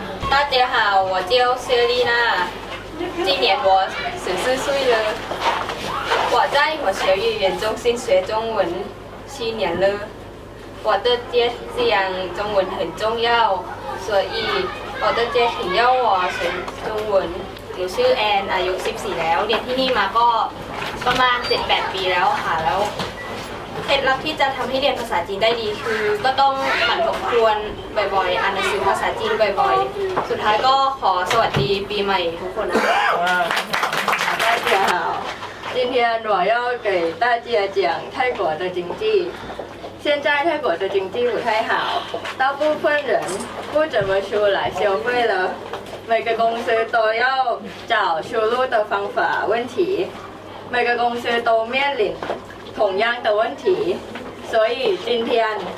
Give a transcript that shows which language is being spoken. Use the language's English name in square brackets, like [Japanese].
[Chinese] 大家好，我叫谢丽娜，今年我14岁了。我在华侨语言中心学中文7年了。我的家乡中文很重要，所以我的家庭要我学中文。 [Thai] หนูชื่อแอนอายุ14แล้วเรียนที่นี่มาก็ประมาณ 7-8 ปีแล้วค่ะแล้วเคล็ดลับที่จะทำให้เรียนภาษาจีนได้ดีคือก็ต้องหมั่นทบทวนบ่อยๆอ่านหนังสือภาษาจีนบ่อยๆสุดท้ายก็ขอสวัสดีปีใหม่ทุกคนนะคะ [Chinese] 大家好，今天我要给大家讲泰国的经济。现在泰国的经济不太好，大部分人不怎么出来消费了，每个公司都要找出路的方法问题，每个公司都面临同样的问题，所以今天